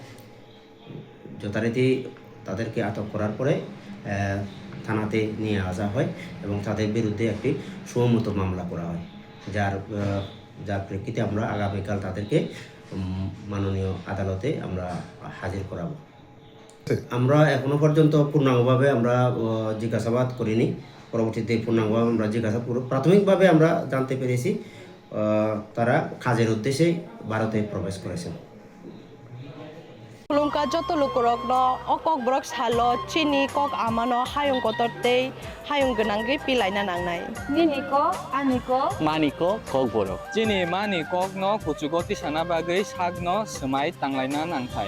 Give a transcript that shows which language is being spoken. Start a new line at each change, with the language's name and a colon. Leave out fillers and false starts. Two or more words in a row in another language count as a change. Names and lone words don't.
Bangla: যথারীতি তাদেরকে আটক করার পরে থানাতে নিয়ে আসা হয় এবং তাদের বিরুদ্ধে একটি সমমত মামলা করা হয়, যার প্রেক্ষিতে আমরা আগামীকাল তাদেরকে মাননীয় আদালতে আমরা হাজির করাবো। আমরা এখনো পর্যন্ত পূর্ণাঙ্গভাবে আমরা জিজ্ঞাসাবাদ করিনি। পরবর্তীতে পূর্ণাঙ্গভাবে আমরা প্রাথমিকভাবে আমরা জানতে পেরেছি তারা কাজের উদ্দেশ্যে ভারতে প্রবেশ করেছেন।
Kok Borok: Lungka joto lukurok no okok brok salo chini kok amano hayung kotorte hayung genangge pilai na nangnai. Nini ko, ani ko, mani ko kok borok. Jini mani kok no kuchugoti sana bagai sak no semai tanglai na nangthai.